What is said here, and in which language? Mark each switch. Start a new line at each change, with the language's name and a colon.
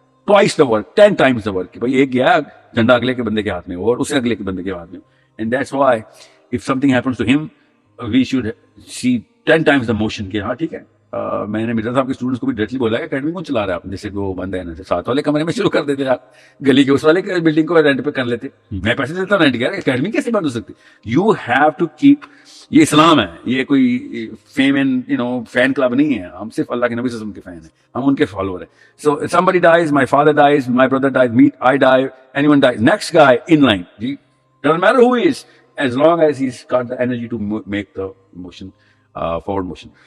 English: twice the work, 10 times the work
Urdu: کہ بھائی ایک گیا جھنڈا اگلے کے بندے کے ہاتھ میں اور اسے اگلے کے بندے کے ہاتھ میں.
English: And that's why if something happens to him we should see 10 times the motion
Urdu: کہ ہاں ٹھیک ہے. میں نے مرزا صاحب کے اسٹوڈنٹس کو بھی ڈائریکٹلی بولا کہ اکیڈمی کون چلا رہا ہے آپ, جیسے وہ بند ہے نا ساتھ والے کمرے میں شروع کر دیتے آپ, گلی کے اس والے بلڈنگ کو رینٹ پہ کر لیتے, میں پیسے دیتا رینٹ کیا, اکیڈمی کیسے بند ہو سکتی.
English: you have to keep,
Urdu: یہ اسلام ہے, یہ کوئی فیم اینڈ فین کلب نہیں ہے, ہم صرف اللہ کے نبی صلی اللہ علیہ وسلم کے فین ہیں, ہم ان کے فالوور ہیں.
English: So somebody dies, my father dies, my brother dies, me, I die, anyone dies, next guy in line, doesn't matter who he is, as long as he's got the energy to make the motion, forward motion.